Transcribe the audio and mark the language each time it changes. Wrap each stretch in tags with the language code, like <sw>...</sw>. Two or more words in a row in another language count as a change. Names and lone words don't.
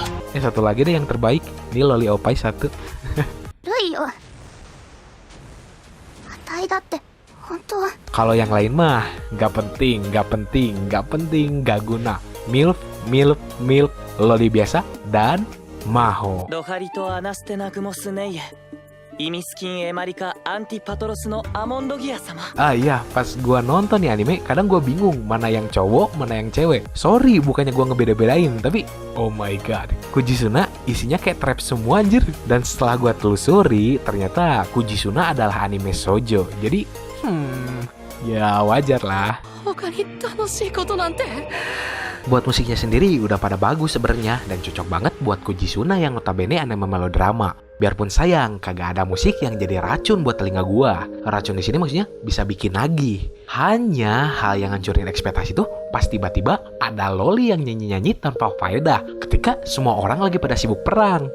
<id>Satu lagi deh yang terbaik, nih Loli Opai 1.</id> <ja>ルイよ、あたいだって本当は</ja> <id>Kalau yang lain mah gak penting, gak guna. Milf, Loli biasa, dan Maho. ドハリとアナステナグモスネイエイミスキンエマリカアンティパトロスのアモンドギア様。 Ah iya, pas gua nonton nih anime, kadang gua bingung mana yang cowok, mana yang cewek. Sorry, bukannya gua ngebeda-bedain, tapi</id> <en>oh my god,</en> <id>Kujisuna isinya kayak trap semua anjir. Dan setelah gua telusuri, ternyata Kujisuna adalah anime shoujo. Jadi, ya wajar lah.</id> <ja>他に楽しいことなんて。</ja> <id>Buat musiknya sendiri udah pada bagus sebenarnya dan cocok banget buat Kujisuna yang notabene anime melodrama. Biarpun sayang kagak ada musik yang jadi racun buat telinga gua. Racun di sini maksudnya bisa bikin nagih. Hanya hal yang ngancurin ekspektasi tuh pas tiba-tiba ada loli yang nyanyi-nyanyi tanpa faedah ketika semua orang lagi pada sibuk perang.</id>